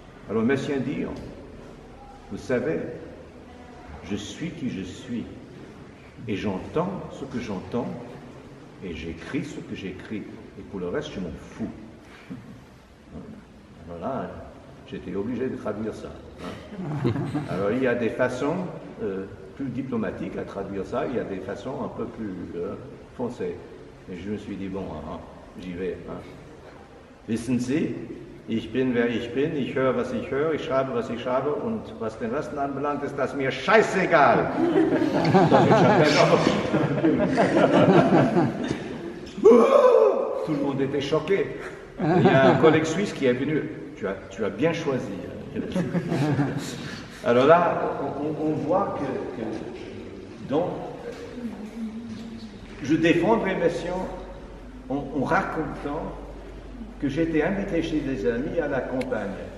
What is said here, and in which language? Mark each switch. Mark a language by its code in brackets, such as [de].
[fr] Alors Messiaen dit, vous savez, je suis qui je suis, et j'entends ce que j'entends, et j'écris ce que j'écris, et pour le reste, je m'en fous. Alors là, j'étais obligé de traduire ça. Hein. Alors il y a des façons plus diplomatiques à traduire ça, il y a des façons un peu plus foncées. Et je me suis dit, bon, j'y vais. Hein. [de] Wissen Sie, ich bin wer ich bin, ich höre was ich höre, ich schreibe was ich schreibe, und was den Rest anbelangt, ist das mir scheißegal. [fr] Tout le monde était choqué. Il y a un collègue suisse qui est venu. Tu as bien choisi. Alors là, on voit que donc, je défendrai Messiaen en racontant que j'étais invité chez des amis à la campagne.